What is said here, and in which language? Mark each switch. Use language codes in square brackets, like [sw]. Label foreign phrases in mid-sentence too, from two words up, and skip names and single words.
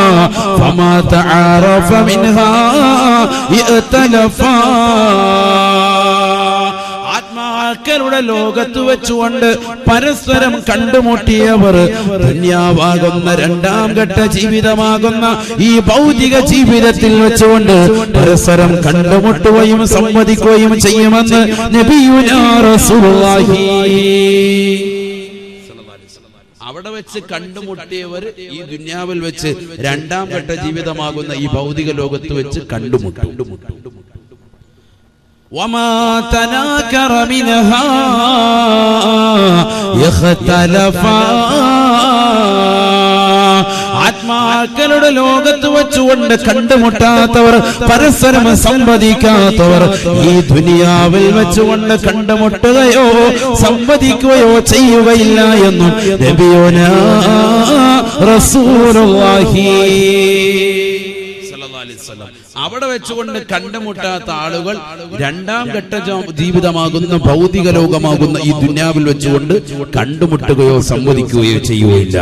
[ar] فما تعارف منها ائتلف, [ml] ആത്മാക്കളുടെ ലോകത്ത് വെച്ചുകൊണ്ട് പരസ്പരം കണ്ടുമുട്ടിയവർ ദുനിയാവാകുന്ന രണ്ടാം ഘട്ട ജീവിതമാകുന്ന ഈ ഭൗതിക ജീവിതത്തിൽ വെച്ചുകൊണ്ട് പരസ്പരം കണ്ടുമുട്ടുകയും സംവദിക്കുകയും ചെയ്യുമെന്ന് [ar] نبينا رسول الله. [ml] അവിടെ വെച്ച് കണ്ടുമുട്ടിയവർ ഈ ദുനിയാവിൽ വെച്ച് രണ്ടാം ഘട്ട ജീവിതമാകുന്ന ഈ ഭൗതിക ലോകത്ത് വെച്ച് കണ്ടുമുട്ടും. [ar] وما تناكر منها يختلفا, [ml] ആത്മാക്കളുടെ ലോകത്ത് വെച്ചുകൊണ്ട് കണ്ടുമുട്ടാത്തവർ, പരസ്പരം സംവദിക്കാത്തവർ ഈ ദുനിയാവിൽ വെച്ചുകൊണ്ട് കണ്ടുമുട്ടുകയോ സംവദിക്കുകയോ ചെയ്യുകയില്ല എന്നും [ar] نبينا رسول الله صلى الله عليه وسلم [ml] അവിടെ വെച്ചുകൊണ്ട് കണ്ടുമുട്ടാത്ത ആളുകൾ രണ്ടാം ഘട്ട ജീവിതമാകുന്ന ഭൗതിക ലോകമാകുന്ന ഈ ദുനിയാവിൽ വെച്ചുകൊണ്ട് കണ്ടുമുട്ടുകയോ സംവദിക്കുകയോ ചെയ്യുകയില്ല.